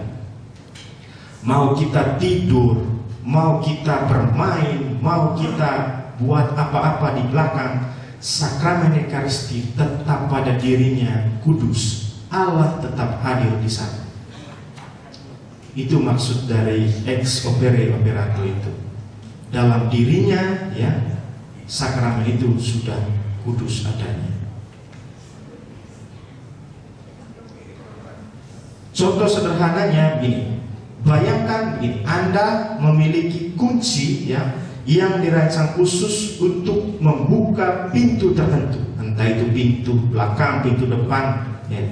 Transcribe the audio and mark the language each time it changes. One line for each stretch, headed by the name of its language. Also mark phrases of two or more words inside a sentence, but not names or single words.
Indonesian: Mau kita tidur, mau kita bermain, mau kita buat apa-apa di belakang, sakramen Ekaristi tetap pada dirinya kudus. Allah tetap hadir di sana. Itu maksud dari
Latin: ex opere operato
Indonesian: itu. Dalam dirinya, ya, sakramen itu sudah kudus adanya. Contoh sederhananya begini. Bayangkan begini, Anda memiliki kunci, ya, yang dirancang khusus untuk membuka pintu tertentu, entah itu pintu belakang, pintu depan, ya.